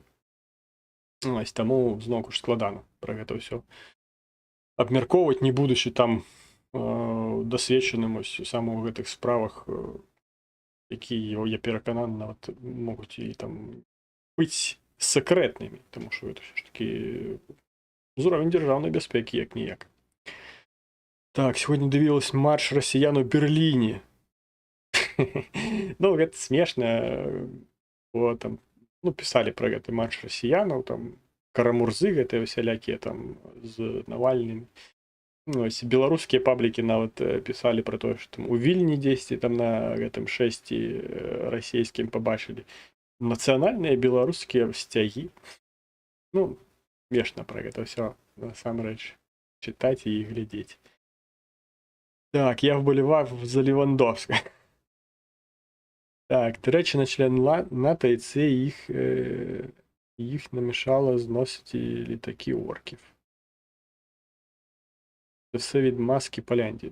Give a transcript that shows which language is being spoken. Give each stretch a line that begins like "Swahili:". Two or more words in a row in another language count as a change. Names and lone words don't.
Belarusian: Ось, таму зноўку ж складана пра гэта ўсё абмяркоўваць, не будучы там дасведчаным сам у гэтых справах, якія, я перакананы, нават могуць і там быць сакрэтнымі, таму што гэта ўсё ж такі ўзровень дзяржаўнай бяспекі як-ніяк.
Ukrainian: Так, сьогодні дивилась марш расіян у Берліне.
Belarusian: Ну, гэта смешна, бо там, ну,
Ukrainian: писали про
Belarusian: гэты марш расіянаў, там, карамурзы гэтыя усялякія там з Навальным. Ну, ось беларускія паблікі нават
Ukrainian: писали про
Belarusian: тое, што там у Вільні дзесьці там на гэтым шэсці расійскім пабачылі нацыянальныя беларускія сцягі. Ну, смешна про гэта ўсё, насамрэч, чытаць і глядзець.
Ukrainian: Так, я вболівав за Левандовська. Так, Туреччина член НАТО, і це їх намішало зносити літаки орків. Це все від маски Поляндії.